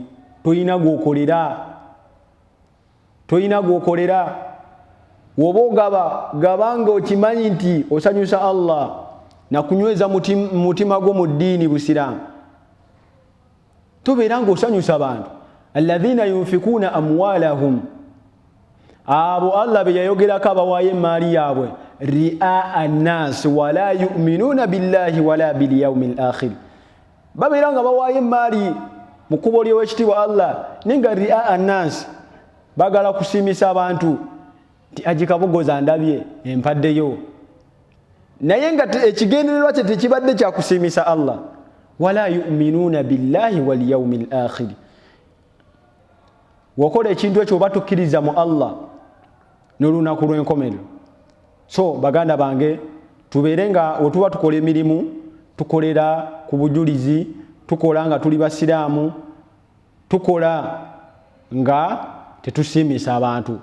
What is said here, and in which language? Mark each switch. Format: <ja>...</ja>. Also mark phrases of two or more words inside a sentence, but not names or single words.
<lg>Toyina gwokolera woba ogaba gabanga okimanyi nti osanyusa Allah nakunyweza mutima gwo mu ddiini busiraamu. Tobeera ng'osanyusa abantu</lg> <ar>الذين ينفقون أموالهم</ar> <lg>abo Allah be yayogerako abawaayo emaali yaabwe</lg> <ar>رئاء الناس ولا يؤمنون بالله ولا باليوم الآخر.</ar> <lg>Babeera nga bawaayo emaali mu kkubo ly'owekitiibwa Allah naye nga</lg> <ar>رئاء الناس</ar> <lg>bagala kusiimisa abantu nti agikabogoza ndabye empaddeyo naye nga ekigendererwa kye tekibadde kya kusiimisa Allah.</lg> <ar>ولا يؤمنون بالله واليوم الآخر.</ar> <lg>Wakola ekintu ekyo oba tukkiriza mu Allah n'olunaku lw'enkomerero. So baganda bange, tubeere nga wetuba tukola emirimu tukolera ku bujulizi, tukola nga tuli basiraamu, tukola nga tetusiimisa abantu.</lg>